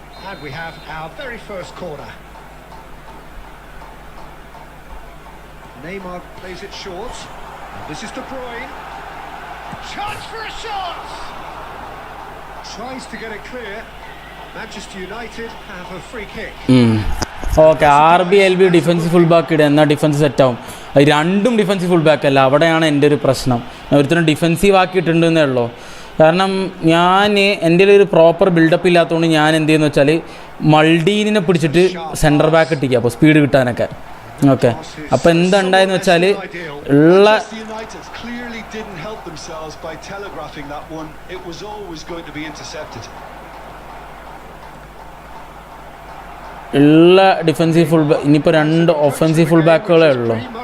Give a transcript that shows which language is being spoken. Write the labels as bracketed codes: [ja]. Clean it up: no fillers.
[en] And we have our very first corner. Neymar plays it short. And this is De Bruyne. Chance for a shot! Tries to get it clear. Manchester United have a free kick. [ml] Okay, RB defence full back ഇടുക, എന്നാൽ defence സെറ്റാവും. അത് രണ്ടും defensive full back അല്ല, അവിടെയാണ് എൻ്റെ ഒരു പ്രശ്നം. ഞാൻ ഒരുത്തരം ഡിഫൻസീവ് ആക്കിയിട്ടുണ്ടെന്നേ ഉള്ളൂ. കാരണം എൻ്റെ ഒരു പ്രോപ്പർ ബിൽഡപ്പ് ഇല്ലാത്തതുകൊണ്ട് ഞാൻ എന്ത് ചെയ്യുന്നു വെച്ചാൽ മൾഡീനിനെ പിടിച്ചിട്ട് സെൻറ്റർ ബാക്ക് ഇട്ടിക്കുക, അപ്പോൾ സ്പീഡ് കിട്ടാനൊക്കെ. ഓക്കെ, അപ്പോൾ എന്തുണ്ടായെന്ന് വെച്ചാൽ ഉള്ള [en] clearly didn't help themselves by telegraphing that one. It was always going to be intercepted. [ml] ഉള്ള ഡിഫൻസീവ് ഫുൾ ബാക്ക് ഇനിയിപ്പോൾ 2 ഒഫൻസീവ് ഫുൾ ബാക്കുകളേ ഉള്ളൂ.